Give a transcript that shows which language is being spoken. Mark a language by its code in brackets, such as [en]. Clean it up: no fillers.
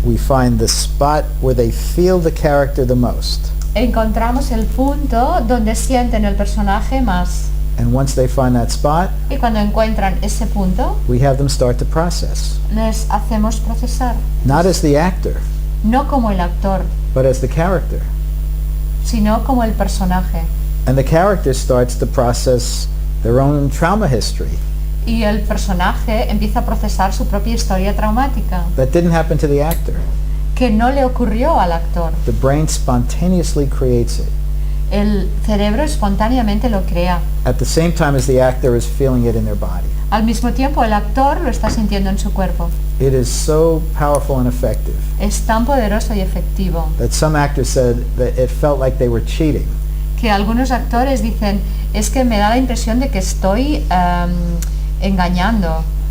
[en] We find the spot where they feel the character the most. [es] Encontramos el punto donde sienten el personaje más. [en] And once they find that spot, [es] Y cuando encuentran ese punto, [en] we have them start to process. [es] les hacemos procesar. [en] Not as the actor, [es] No como el actor, [en] but as the character. [es] sino como el personaje. [en] And the character starts to process their own trauma history. [es] y el personaje empieza a procesar su propia historia traumática, [en] That didn't happen to the actor. [es] que no le ocurrió al actor. [en] The brain spontaneously creates it [es] El cerebro espontáneamente lo crea. [en] at the same time as the actor is feeling it in their body. [es] Al mismo tiempo, el actor lo está sintiendo en su cuerpo. [en] It is so powerful and effective [es] Es tan poderoso y efectivo [en] that some actors said that it felt like they were cheating. [es] que algunos actores dicen, es que me da la impresión de que estoy engañando.